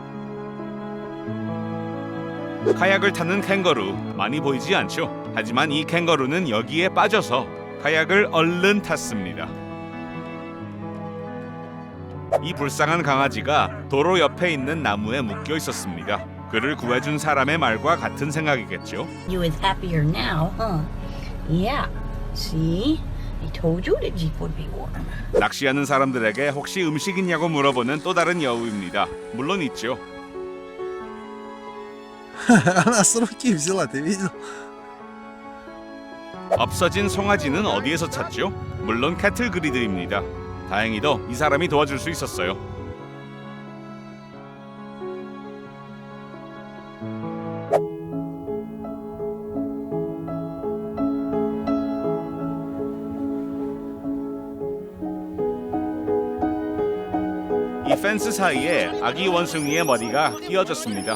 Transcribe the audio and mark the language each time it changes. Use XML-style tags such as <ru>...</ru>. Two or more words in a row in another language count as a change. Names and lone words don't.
<ko>카약을 타는 캥거루 많이 보이지 않죠? 하지만 이 캥거루는 여기에 빠져서 카약을 얼른 탔습니다. 이 불쌍한 강아지가 도로 옆에 있는 나무에 묶여 있었습니다. 그를 구해준 사람의 말과 같은 생각이겠죠.</ko> <en>You is happier now, huh? Yeah. See? He told you the Jeep would be warm.</en> <ko>낚시하는 사람들에게 혹시 음식 있냐고 물어보는 또 다른 여우입니다. 물론 있죠.</ko> <ru>Она с руки взяла, ты видел?</ru> <ko>없어진 송아지는 어디에서 찾죠? 물론 캐틀 그리드입니다. 다행히도 이 사람이 도와줄 수 있었어요. 이 펜스 사이에 아기 원숭이의 머리가 끼어졌습니다.</ko>